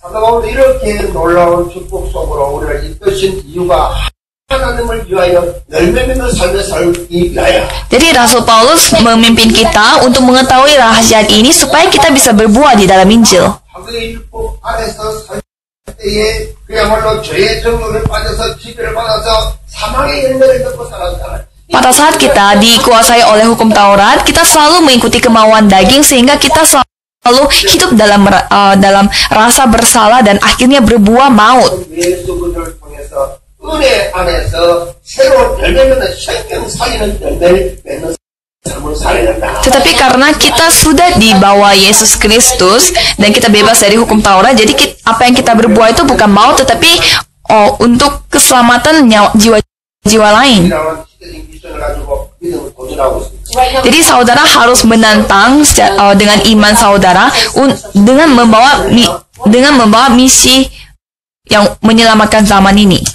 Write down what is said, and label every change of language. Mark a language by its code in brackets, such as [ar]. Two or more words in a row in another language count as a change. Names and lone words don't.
[ko] 사도 바울도 이렇게 놀라운 축복 속으로 우리를 이끄신 이유가 하나님을 위하여 열매 맺는 삶을 살기 위하여. [id] Jadi Rasul Paulus memimpin kita untuk mengetahui rahasia ini supaya kita bisa berbuah di dalam Injil. [ko] 하늘의 율법 안에서 살 때에 그야말로 죄의 정욕에 빠져서 지배를 받아서 사망의 열매를 맺고 살았잖아요. [id] Pada saat kita dikuasai oleh hukum Taurat, kita selalu mengikuti kemauan daging sehingga kita selalu hidup dalam rasa bersalah dan akhirnya berbuah maut. [ko] 예수 그리스도를 통해서 은혜 안에서 새로운 열매 맺는 생명 살리는 열매를 맺는 삶을 살아야 된다. [id] Tetapi karena kita sudah dibawa Yesus Kristus dan kita bebas dari hukum Taurat, jadi apa yang kita berbuat itu bukan maut tetapi untuk keselamatan jiwa-jiwa lain. Jadi saudara harus menantang dengan iman saudara dengan membawa misi yang menyelamatkan zaman ini.